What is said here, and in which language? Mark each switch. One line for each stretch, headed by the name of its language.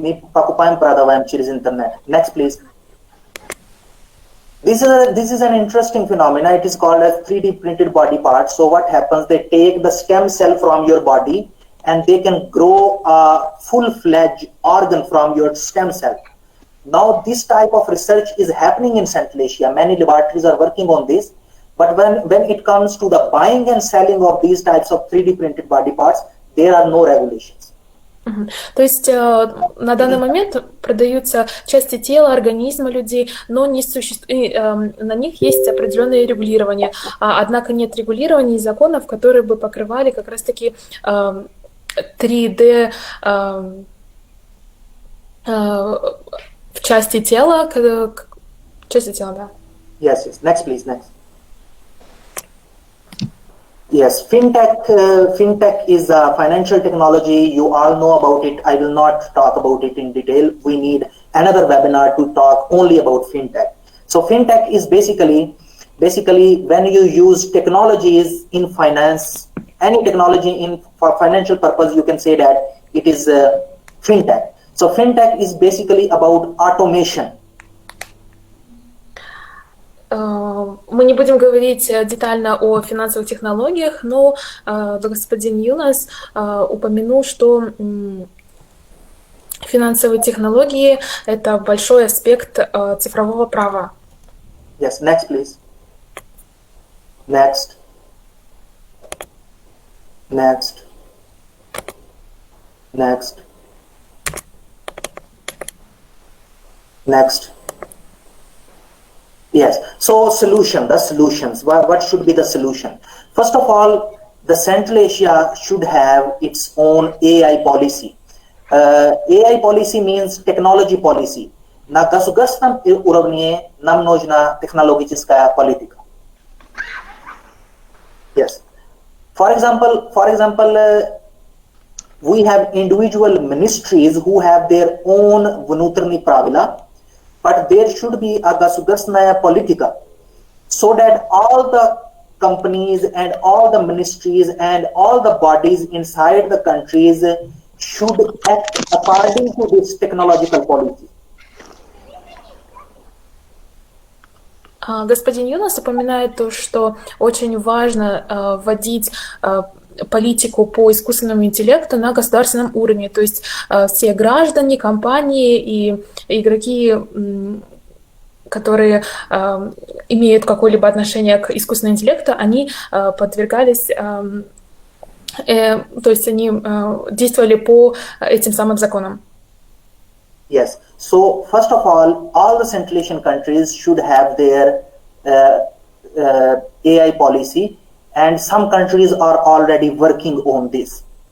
Russian: Мы покупаем, продаваем через интернет.
English: Next, please. This is an interesting phenomenon. It is called as 3D printed body parts. So what happens? They take the stem cell from your body and they can grow a full-fledged organ from your stem cell. Now, this type of research is happening in Central Asia. Many laboratories are working on this. But when it comes to the buying and selling of these types of 3D printed body parts, there are no regulations.
Russian: То есть на данный момент продаются части тела, организма людей, но не на них есть определенные регулирования. Однако нет регулирования и законов, которые бы покрывали как раз-таки 3D в части тела, да.
English: Yes. Next, please. Next. Yes, fintech is a financial technology. You all know about it. I will not talk about it in detail. We need another webinar to talk only about fintech. So fintech is basically when you use technologies in finance, any technology for financial purpose, you can say that it is fintech. So fintech is basically about automation.
Russian: Мы не будем говорить детально о финансовых технологиях, но господин Юнас упомянул, что финансовые технологии – это большой аспект цифрового права.
English: Yes, next, please. Next. Next. Next. Next. Yes. So the solutions. What should be the solution? First of all, the Central Asia should have its own AI policy. AI policy means technology policy.
Russian: На государственном уровне нам нужна технологическая политика.
English: Yes. For example, we have individual ministries who have their own
Russian: внутренние правила.
English: But there should be a
Russian: государственная политика,
English: so that all the companies and all the ministries and all the bodies inside the countries should act according to this technological policy.
Russian: Господин Юнас упоминает то, что очень важно вводить политику по искусственному интеллекту на государственном уровне. То есть все граждане, компании и игроки, которые имеют какое-либо отношение к искусственному интеллекту, они подвергались, то есть они действовали по этим самым законам.
English: Yes. So first of all the Central Asian countries should have their AI policy, and some countries are already working on this.